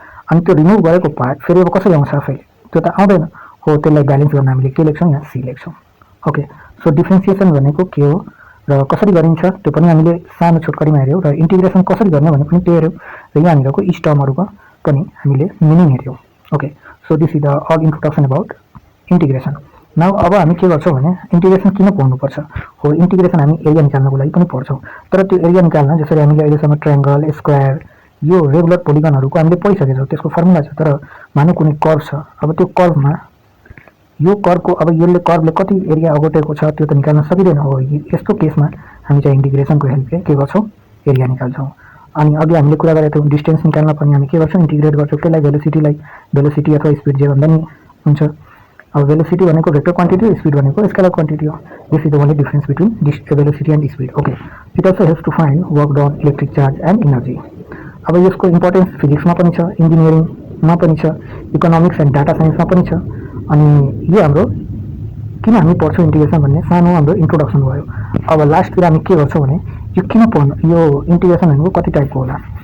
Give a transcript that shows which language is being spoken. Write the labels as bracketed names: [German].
[Nepali] अनि त्यो रिमुभ गरेको पार्ट फेरि अब कसरी आउँछ आफैले, त्यो त आउँदैन हो। त्यसलाई ब्यालेन्स गर्न हामीले के लेख्छौँ, यहाँ सी लेख्छौँ। ओके, सो डिफ्रेन्सिएसन भनेको के हो र कसरी गरिन्छ त्यो पनि हामीले सानो छोटकरीमा हेऱ्यौँ, र इन्टिग्रेसन कसरी गर्ने भने पनि त्यो हेऱ्यौँ, र यहाँनिरको इच टर्महरूको पनि हामीले मिनिङ हेऱ्यौँ। [English] Okay, so this is the all introduction about integration. [Nepali] Now अब हामी के गर्छौँ भने इन्टिग्रेसन किन पढ्नुपर्छ हो, इन्टिग्रेसन हामी एरिया निकाल्नको लागि पनि पढ्छौँ। तर त्यो एरिया निकाल्न जसरी हामीले अहिलेसम्म ट्रायङ्गल, स्क्वायर, यो रेगुलर पोलिगनहरूको हामीले पढिसकेको छौँ, त्यसको फर्मुला छ। तर मानौँ कुनै कर्भ छ, अब त्यो कर्भमा यो कर्भको अब यसले कर्भले कति एरिया ओगटेको छ त्यो त निकाल्न सकिँदैन हो। यस्तो केसमा हामी चाहिँ इन्टिग्रेसनको हेल्पले के गर्छौँ, एरिया निकाल्छौँ। अनि अघि हामीले कुरा गरेको थियौँ डिस्टेन्स निकाल्न पनि हामी के गर्छौँ, इन्टिग्रेट गर्छौँ। त्यसलाई भेलोसिटी अथवा स्पिड जे भन्दा नि हुन्छ। अब भेलोसिटी भनेको भेक्टर क्वान्टिटी हो, स्पिड भनेको स्केलर क्वान्टिटी हो। [English] This is the only difference between velocity and speed. Okay, it also helps to find work done, electric charge and energy. [Nepali] अब यसको इम्पोर्टेन्स फिजिक्समा पनि छ, इन्जिनियरिङमा पनि छ, इकोनोमिक्स एन्ड डाटा साइन्समा पनि छ। अनि यो हाम्रो किन हामी पढ्छौँ इन्टिग्रेसन भन्ने सानो हाम्रो इन्ट्रोडक्सन भयो। अब लास्टतिर हामी के गर्छौँ भने यो किन पढ्नु, यो इन्टिग्रेसन भनेको कति टाइपको होला।